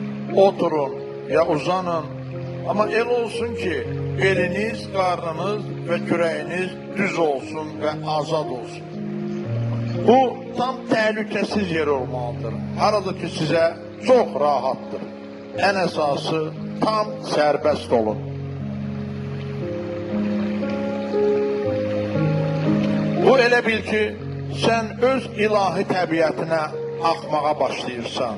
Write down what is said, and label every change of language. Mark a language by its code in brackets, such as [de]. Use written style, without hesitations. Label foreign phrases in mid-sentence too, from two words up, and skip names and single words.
[tr] oturun ya uzanın. [az] Ama el olsun ki beliniz, karnınız ve kürəyiniz düz olsun ve azad olsun. Bu tam təhlükəsiz yer olmalıdır. Harada ki sizə çox rahatdır. Ən əsası tam sərbəst olun. Bu elə bil ki, sən öz ilahi təbiətinə axmağa başlayırsan.